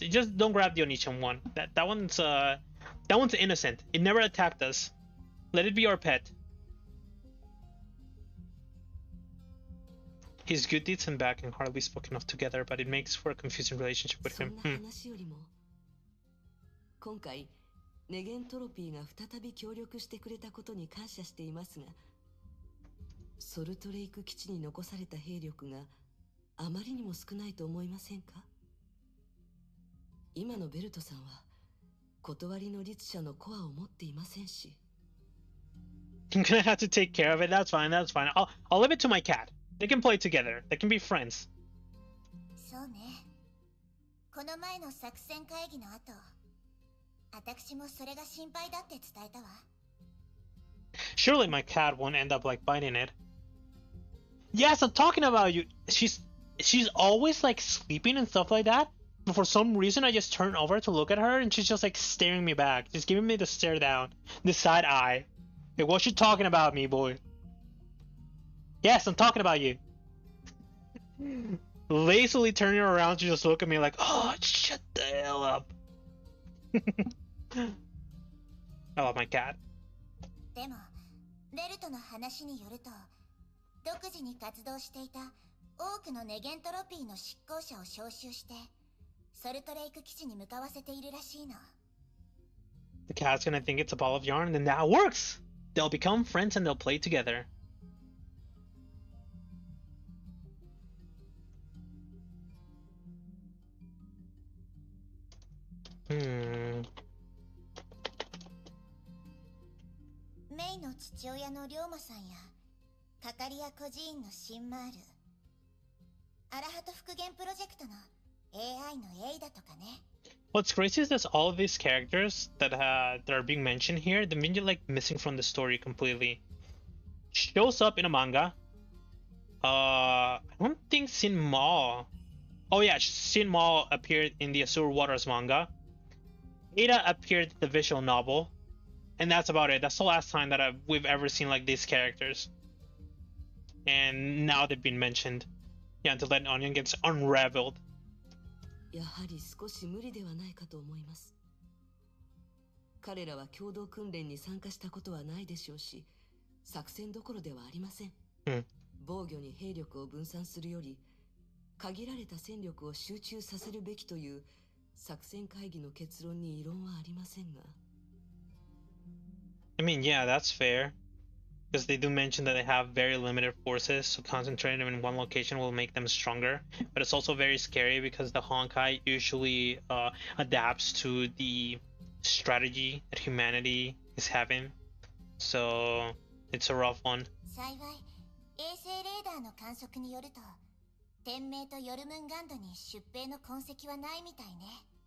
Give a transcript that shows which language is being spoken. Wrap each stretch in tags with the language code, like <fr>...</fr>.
<en>Just don't grab the Onichan one. That one's innocent. It never attacked us. Let it be our pet. His good deeds and back can hardly spoken of together, but it makes for a confusing relationship with him.</en> <ja>今回ネゲントロピーが再び協力してくれたことに感謝していますが、ソルトレイク基地に残された兵力があまりにも少ないと思いませんか？今のベルトさんは断りの律者のコアを持っていませんし。</ja> <en>I'm gonna have to take care of it. That's fine. That's fine. I'll leave it to my cat. They can play together. They can be friends.</en> <ja>そうね。この前の作戦会議の後、私もそれが心配だって伝えたわ。</ja> <en>Surely my cat won't end up like biting it. Yes, I'm talking about you. She's always like sleeping and stuff like that. But for some reason, I just turn over to look at her, and she's just like staring me back, just giving me the stare down, the side eye. Hey, what you talking about, me boy? Yes, I'm talking about you. Lazily turning around to just look at me like, oh, shut the hell up. I love my cat.</en> <ja>でも、ベルトの話によると、独自に活動していた多くのネゲントロピーの執行者を招集して、ソルトレイク基地に向かわせているらしいの。</ja> <en>The cat's gonna think it's a ball of yarn, and then that works! They'll become friends and they'll play together. Hmm.</en> <ja>メイの父親の龍馬さんや、カカリア孤児院のシンマール、アラハト復元プロジェクトの AI のエイダとかね。</ja> <en>What's crazy is that all of these characters that are being mentioned here, they've been like missing from the story completely. Shows up in a manga. I don't think Sin Ma. Oh yeah, Sin Ma appeared in the Azure Waters manga. Ada appeared in the visual novel, and that's about it. That's the last time that we've ever seen like these characters. And now they've been mentioned. Yeah, until that onion gets unraveled.</en> <ja>やはり少し無理ではないかと思います。彼らは共同訓練に参加したことはないでしょうし、作戦どころではありません。防御に兵力を分散するより、限られた戦力を集中させるべきという作戦会議の結論に異論はありませんが。</ja> <en>I mean, yeah, that's fair. Because they do mention that they have very limited forces, so concentrating them in one location will make them stronger. But it's also very scary because the Honkai usually adapts to the strategy that humanity is having. So it's a rough one.</en> <ja>幸い、衛星レーダーの観測によると、天明とヨルムンガンドに出兵の痕跡はないみたいね。</ja>